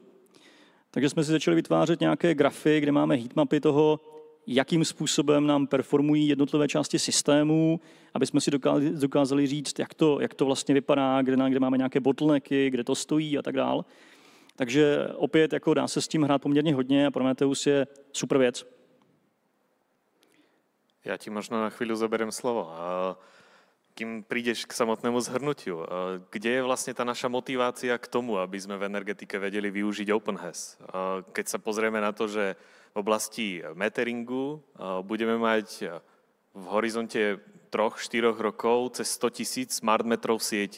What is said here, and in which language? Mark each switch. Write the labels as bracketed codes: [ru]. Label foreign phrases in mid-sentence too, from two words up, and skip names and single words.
[cs] Takže jsme si začali vytvářet nějaké grafy, kde máme heatmapy toho, jakým způsobem nám performují jednotlivé části systému, aby jsme si dokázali říct, jak to vlastně vypadá, kde máme nějaké bottlenecky, kde to stojí a tak dále. Takže opět jako dá se s tím hrát poměrně hodně a Prometheus je super věc. [sk] Ja ti možno na chvíľu zoberiem slovo. Kým prídeš k samotnému zhrnutiu, kde je vlastne tá naša motivácia k tomu, aby sme v energetike vedeli využiť OpenHAS? Keď sa pozrieme na to, že v oblasti meteringu budeme mať v horizonte 3-4 rokov cez 100 000 smart metrov v sieti.